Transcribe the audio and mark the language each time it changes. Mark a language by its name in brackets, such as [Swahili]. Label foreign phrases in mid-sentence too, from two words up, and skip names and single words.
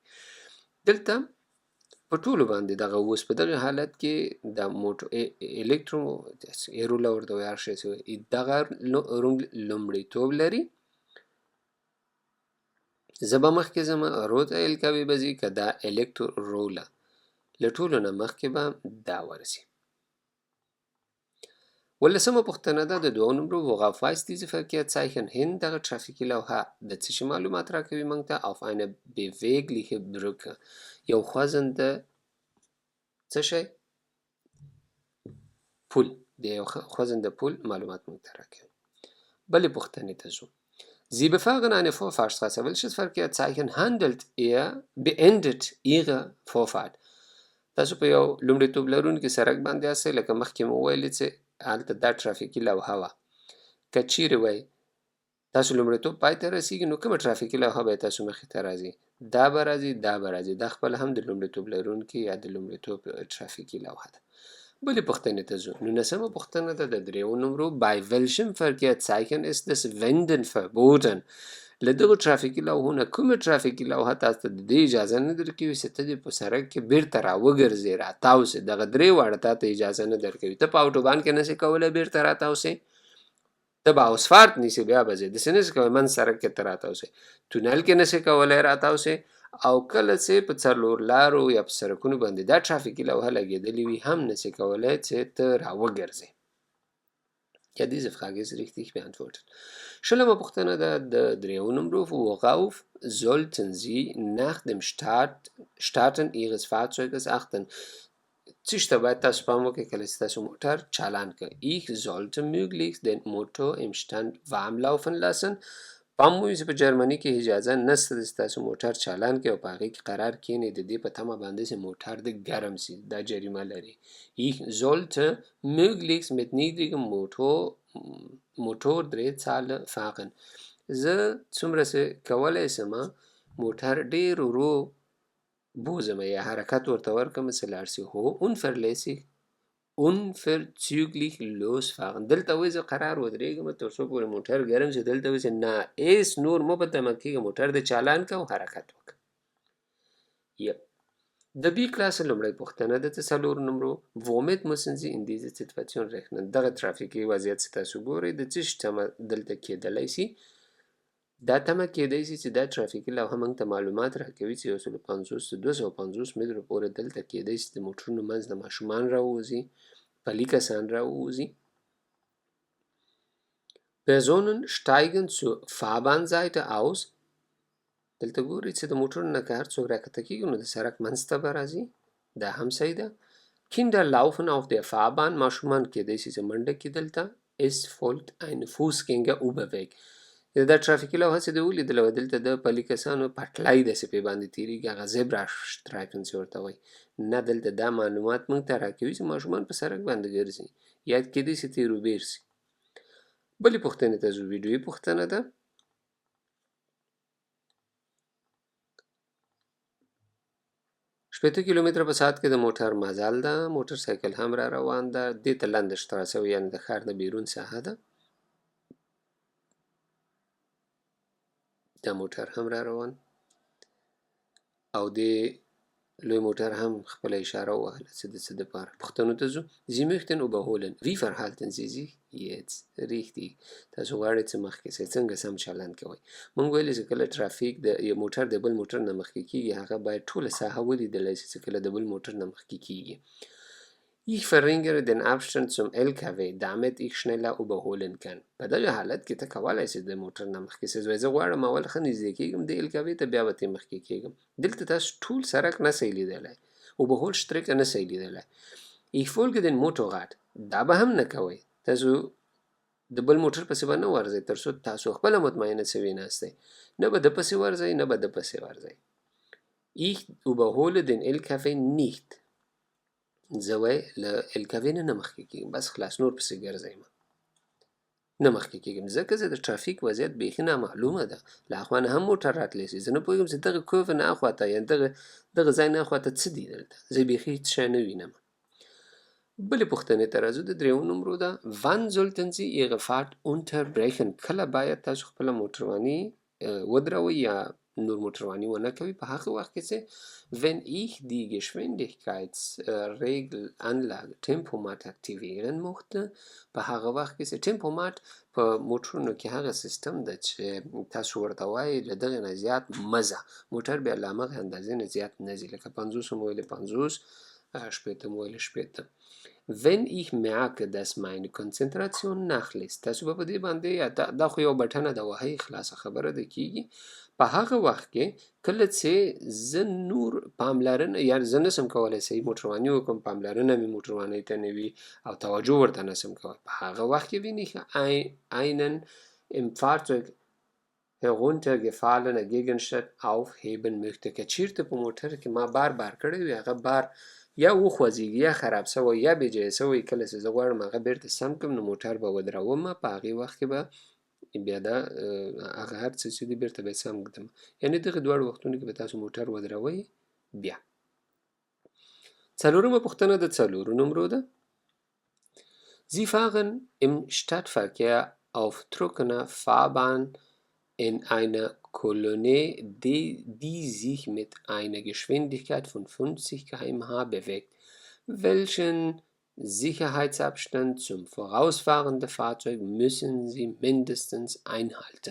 [Pashto] دلته په ټولو باندې دغه اوس په دغه حالت کې د الکترو ایروله ورته وایي هر شی چې دغه لومړیتوب لري. زه به مخکې ځم رو ته الکوي به ځي که دا الکتروله له ټولو نه مخکې به دا ورځي. 15مه پوښتنه ده د 2 نمرو [German] worauf weist diese Verkehrszeichen hin [Pashto] دغه ترافیکي لوحه د څه شي معلومات راکوي موږ ته [German] auf eine bewegliche Brücke [Pashto] یو خوځنده څه شی پول د یو خوځنده پول معلومات موږ ته راکوي. بلې پوښتنې ته ځو. [German] Sie befahren eine Vorfahrtsstraße. Welches Verkehrszeichen beendet Ihre Vorfahrt؟ [Pashto] تاسو په یو لومړیتوب لرونکي سرک باندې یاستئ لکه مخکې مو ویلې چې هلته دا ترافیکي لوحه وه. که چیرې وایي تاسو لومړیتوب پای ته رسیږي نو کومه ترافیکي لوحه به تاسو مخې ته راځي؟ دا به راځي دا به راځي. دا خپله هم د لومړیتوب لرونکي یا د لومړیتوب ترافیکي لوحه ده. بلې پوښتنې ته ځو. 19مه پوښتنه ده د 3 نمرو [German] bei welchem Verkehrszeichen ist das Wenden verboten؟ [Pashto] له دغو ترافیکي لوحو نه کومه ترافیکي لوحه تاسو ته د دې اجازه نه درکوي چې ته دې په سړک کې بیرته راوګرځې راتاو سې. دغه 3 واړه تا ته اجازه نه درکوي. ته په اوټوبان کې نسې کولی بیرته راتاو سې. ته به اسفالټ نیسې بیا به ځې داسې نسې کولی منځ سړک کې ته راتاو سې. تونل کې نسې کولی راتاو سې او کله چې په څلور لارو یا په سړکونو باندې دا ترافیکي لوحه لګېدلې وي هم نسې کولی چې ته راوګرځې. [German] Ja, diese Frage ist richtig beantwortet. [Pashto] شلمه پوښتنه ده د 3 نمرو [German] worauf sollten Sie nach dem Starten Ihres Fahrzeuges achten؟ [Pashto] څه شته باید تاسو پام وکړئ کله چې تاسو موټر چالان کړئ. [German] Ich sollte möglichst den Motor im Stand warm laufen lassen. [Pashto] پام مو وي چې په جرمني کې اجازه نشته چې تاسو موټر چالان کړئ او په هغې کې قرار کښېنئ د دې په تمه باندې چې موټر دې ګرم سي. دا جریمه لري. [German] Ich sollte möglichst mit niedrigem Motordrehzahl fahren. [Pashto] زه څومره چې کولی شم موټر ډېر ورو بوځم یا حرکت ورته ورکړم چې لاړ سي. [German] هو unverzüglich losfahren. [Pashto] دلته وایي زه قرار ودرېږم تر څو پورې موټر ګرم شي. دلته وایي چې نه هېڅ نور مه په تمه کېږه موټر دې چالان کړه او حرکت وکړه. د B Klasse لومړی پوښتنه ده د 4 نمرو [German] womit müssen Sie in diese Situation rechnen؟ [Pashto] دغه ترافیکي وضعیت چې تاسو ګورئ د څه شي تمه دلته کېدلی سي؟ دا تمه کېدی سي چې دا ترافیکي لوحه موږ ته معلومات راکوي چې 150 تر 250 مترو پورې دلته کېدی سي د موټرونو منځ نه ماشومان راووځي پلي کسان راووځي. [German] Personen steigen zur Fahrbahnseite aus. [Pashto] دلته ګورئ چې د موټرو نه که هر څوک راکښته کېږي نو د سړک منځ ته به راځي. دا هم صحیح ده. [German] Kinder laufen auf der Fahrbahn. [Pashto] ماشومان کېدی سي چې منډه کړي دلته. [German] Es folgt ein Fußgängerüberweg. [Pashto] دا ترافیکي لوحه چې دې ولیدله دلته د پلي کسانو پټلۍ داسې پرې باندې تېرېږي هغه زیبرا شټرایفن چې ورته وایي. نه دلته دا معلومات موږ ته راکوي چې ماشومان په سړک باندې ګرځي یا کېدی سي تېروبیر سي. بلې پوښتنې ته ځو. ویډیویي پوښتنه ده شپېته کیلومتره په ساعت کې د موټر مزل ده. موټر سایکل هم را روان ده. دې ته لنډش تراسه وي، یعنې د ښار نه بیرون ساحه ده. دا موټر هم را روان او دې لوی موټر هم خپله اشاره ووهله چې د څه دپاره. پوښتنو ته ځو. [German] Sie möchten überholen. Wie verhalten Sie sich jetzt? richtig. [Pashto] تاسو غواړئ څه مخکې سئ، څنګه سم چلند کوئ. موږ ویلي چې کله ټرافیک د یو موټر د بل موټر نه مخکې کېږي، هغه باید ټوله ساحه ولیدلی شي چې کله د بل موټر نه مخکې کېږي. [German] Ich verringere den Abstand zum LKW, damit ich schneller überholen kann. [Pashto] په دغه حالت کې ته کولی شې د موټر نه مخکې سې. زه غواړم اول ښه نږدې کېږم د LKW ته، بیا به ترې مخکې کېږم. دلته تاسو ټول سړک نه شئ لیدلی، [German] überhol Strecke [Pashto] نه شئ لیدلی. [German] Ich folge den Motorrad. [Pashto] دا به هم نه کوئ. تاسو د بل موټر پسې به نه ورځئ تر څو تاسو خپله مطمئنه شوي ناستئ. نه به ده پسې ورځئ، نه به ده پسې ورځئ. [German] Ich überhole den LKW nicht. [Pashto] زه وایي له LKW نه مخکې کېږم، بس خلاص، نور پسې ګرځئ نه مخکې کېږم، ځکه زه د ټرافیک وضعیت بیخي نامعلومه ده. له اخوا نه هم موټر راتلی شي. زه نه پوهېږم چې دغه کوفه نه اخواته یا دغه ځای نه اخواته څه دي دلته. زه بیخي هېڅ شی نه وینم. بلې پوښتنې ته راځو. د درېیمو نمرو ده. [German] Wann sollten Sie Ihre Fahrt unterbrechen? [Pashto] کله باید تاسو خپله موټرواني ودروئ یا نور موټرواني ونه کوي. په هغه وخت کې چې [German] wenn ich die Geschwindigkeitsregelanlage Tempomat aktivieren möchte. [Pashto] په هغه وخت کې چې ټمپومات په موټرونو کې هغه سیستم ده چې تاسو ورته وایي له دغې نه زیات مه ځه، موټر بیا له همغې اندازې نه زیات نه ځي. لکه 50 مو ویلې 50، 80 مو ویلې 80. [German] Wenn ich merke, dass meine Konzentration nachlässt. [Pashto] تاسو به په دې باندې دا خو یو بټنه ده، وهئ، خلاصه خبره ده، کېږي. په هغه وخت کې کله چې زه نور پاملرنه، یعنې زه نسم کولی صحیح موټرواني وکړم، پاملرنه مې موټروانۍ ته نه وي او توجه ورته نسم کولی، په هغه وخت کې [German] wenn ich einen im Fahrzeug heruntergefallene Gegenstand aufheben möchte. [Pashto] که چیرته په موټر کې ما بار کړی وي، هغه بار یا وخوځېږي یا خراب سوی یا بېجایه سوی، کله چې زه غواړم هغه بېرته سم کړم نو موټر به ودروم. په هغې وخت کې به بیا دا هغه هر څه چې دي بېرته به یې سم کړم. یعنې دغې دواړو وختونو کې به تاسو موټر ودروئ. بیا څلورمه پوښتنه د څلورو نمرو ده. [German] Sie fahren im Stadtverkehr auf trockener Fahrbahn in einer Kolonne, die sich mit einer Geschwindigkeit von 50 km/h bewegt. Welchen Sicherheitsabstand zum vorausfahrenden Fahrzeug müssen Sie mindestens einhalten?